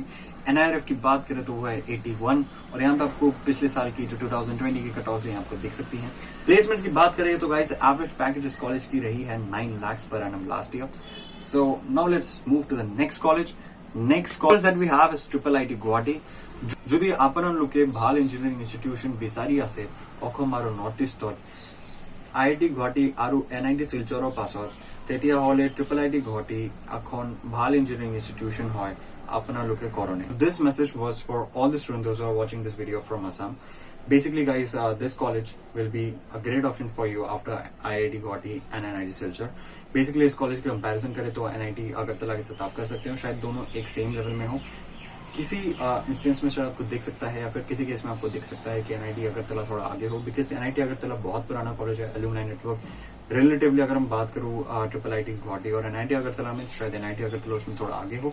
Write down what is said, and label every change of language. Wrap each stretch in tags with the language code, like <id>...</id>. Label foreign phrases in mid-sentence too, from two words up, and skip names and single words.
<hi>एनआईआरएफ की बात करें तो वो है 81, और यहाँ पे आपको पिछले साल की जो 2020 की</hi> <en>cut off</en> <hi>यहाँ आपको दिख सकती है। प्लेसमेंट्स की बात करें तो गाइस</hi> <en>average package</en> <hi>इस कॉलेज की रही है 9</hi> <en>lakhs per annum last year. So now let's move to the next college. Next college that we have is triple IT Guwahati.</en> <as>যদি আপনার লোকে ভাল</as> <en>engineering institution</en> <as>বিচাৰি আছে অসম আৰু নৰ্থ ইষ্টত আইআইটি গুৱাহাটী আৰু এনআইটি শিলচৰৰ পাছত তেতিয়া হলে IIIT গুৱাহাটী এখন ভাল</as> <en>engineering institution</en> <as>হয় আপোনালোকে কৰনে.</as> <en>This message was for all the students those who are watching this video from Assam. Basically guys, this college will be a great option for you after IIT Guwahati and NIT Silchar.</en> <hi>Basically इस कॉलेज की कंपैरिजन करें तो NIT अगरतला के साथ आप कर सकते हो, शायद दोनों एक</hi> <en>same level</en> <hi>में हो. किसी इंस्टेंस में शायद आपको दिख सकता है या फिर किसी केस में आपको दिख सकता है कि NIT अगरतला थोड़ा आगे हो, बिकॉज NIT अगरतला बहुत पुराना कॉलेज है.</hi> <en>alumni network relatively</en> <hi>अगर हम बात करूँ IIIT गुवाहाटी और NIT अगरतला में, शायद NIT अगरतला उसमें थोड़ा आगे हो.</hi>